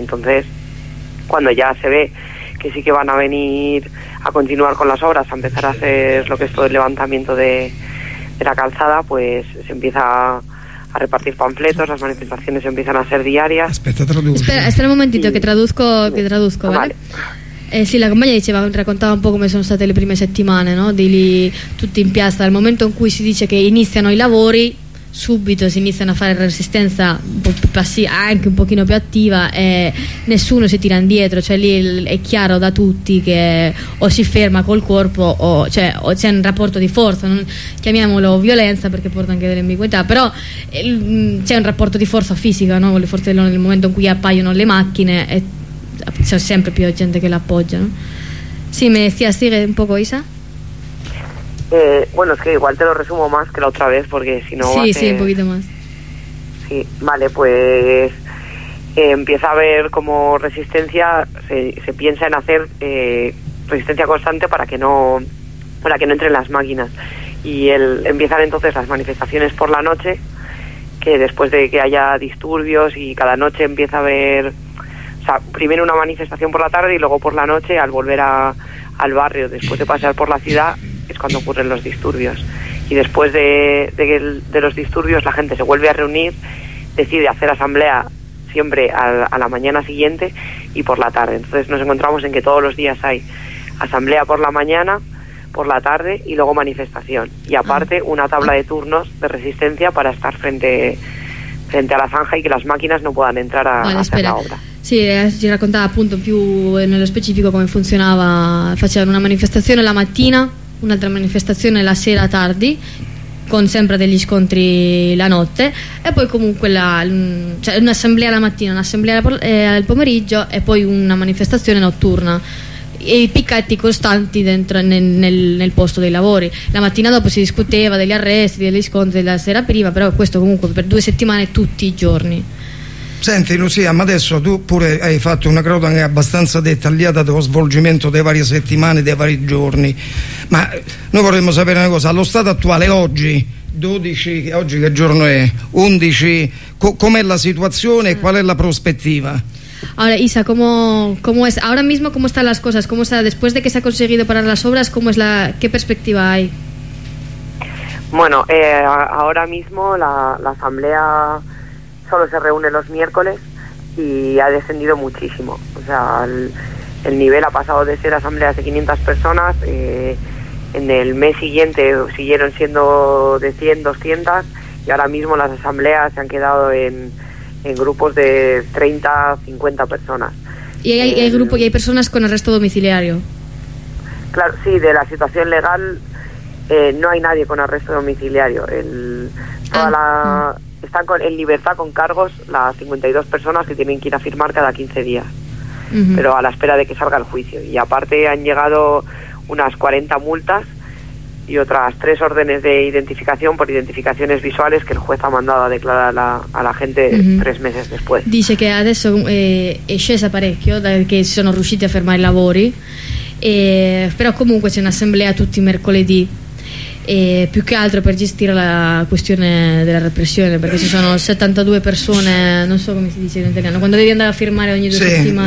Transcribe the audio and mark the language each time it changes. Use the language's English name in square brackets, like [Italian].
[Spanish] Y entonces, cuando ya se ve que sí que van a venir a continuar con las obras, a empezar a hacer lo que es todo el levantamiento de la calzada, pues se empieza a repartir panfletos, las manifestaciones empiezan a ser diarias. Espera un momentito, que traduzco, ¿vale? [Italian] Sì, la compagna diceva, raccontava un po' come sono state le prime settimane, no? Di lì tutti in piazza. Dal momento in cui si dice che iniziano i lavori, subito si iniziano a fare resistenza anche un pochino più attiva, e nessuno si tira indietro. Cioè lì è chiaro da tutti che o si ferma col corpo o c'è un rapporto di forza, non, chiamiamolo violenza perché porta anche delle ambiguità, però c'è un rapporto di forza fisica, no? Le forze dell'ordine, nel momento in cui appaiono le macchine, c'è sempre più gente che l'appoggia, no? [Spanish] Sì, mi decía, sigue un poco, Isa. Bueno, es que igual te lo resumo más que la otra vez, porque si no... Sí, sí, un poquito más. Sí, vale, pues empieza a haber como resistencia, se piensa en hacer resistencia constante para que no entren las máquinas. Y empiezan entonces las manifestaciones por la noche, que después de que haya disturbios y cada noche empieza a haber... O sea, primero una manifestación por la tarde y luego por la noche, al volver al barrio, después de pasear por la ciudad... es cuando ocurren los disturbios, y después de los disturbios la gente se vuelve a reunir, decide hacer asamblea siempre a la mañana siguiente y por la tarde. Entonces nos encontramos en que todos los días hay asamblea por la mañana, por la tarde y luego manifestación, y aparte una tabla de turnos de resistencia para estar frente a la zanja y que las máquinas no puedan entrar a hacer la obra. [Italian] Sì, ci raccontava appunto più nello specifico come funzionava. Facevano una manifestazione la mattina, un'altra manifestazione la sera tardi, con sempre degli scontri la notte, e poi comunque un'assemblea la mattina, un'assemblea al pomeriggio e poi una manifestazione notturna, e i picchetti costanti dentro nel posto dei lavori. La mattina dopo si discuteva degli arresti, degli scontri della sera prima, però questo comunque per due settimane tutti i giorni. Senti Lucia, ma adesso tu pure hai fatto una cronaca abbastanza dettagliata dello svolgimento delle varie settimane, dei vari giorni, ma noi vorremmo sapere una cosa: allo stato attuale, oggi 12, oggi che giorno è? 11, com'è la situazione e qual è la prospettiva? [Spanish] Ahora Isa, ¿cómo es? Ahora mismo cómo están las cosas, cómo está después de que se ha conseguido parar las obras, cómo es la, qué perspectiva hay? Bueno, ahora mismo la asamblea solo se reúne los miércoles y ha descendido muchísimo. O sea, el nivel ha pasado de ser asambleas de 500 personas, en el mes siguiente siguieron siendo de 100, 200, y ahora mismo las asambleas se han quedado en grupos de 30, 50 personas. ¿Y hay grupo y hay personas con arresto domiciliario? Claro, sí, de la situación legal no hay nadie con arresto domiciliario. Están en libertad con cargos las 52 personas que tienen que ir a firmar cada 15 días, pero a la espera de que salga el juicio. Y aparte han llegado unas 40 multas y otras 3 órdenes de identificación por identificaciones visuales que el juez ha mandado a declarar a la gente 3 meses después. [Italian] Dice que adesso è scesa parecchio perché sono riusciti a fermare i lavori, però comunque c'è un'assemblea tutti i mercoledì. E più che altro per gestire la questione della repressione, perché ci sono 72 persone, non so come si dice in italiano, quando devi andare a firmare ogni due settimane.